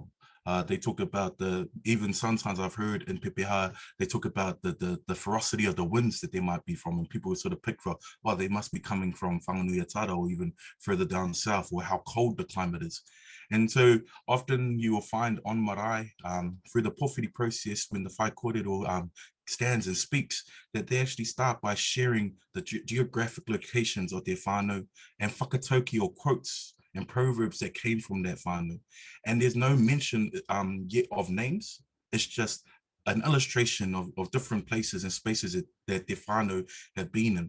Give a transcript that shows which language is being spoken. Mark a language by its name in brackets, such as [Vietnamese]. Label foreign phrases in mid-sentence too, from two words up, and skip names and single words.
[English] They talk about even sometimes I've heard in Pepeha, they talk about the ferocity of the winds that they might be from, and people sort of pick for, well, they must be coming from Whanganui-a-Tara or even further down south, or how cold the climate is. And so often you will find on marae, through the pōwhiri process, when the [Māori] whai kōrero [English] stands and speaks, that they actually start by sharing the geographic locations of their whānau and whakatauki or quotes and proverbs that came from that whānau. And there's no mention yet of names. It's just an illustration of different places and spaces that their whānau have been in.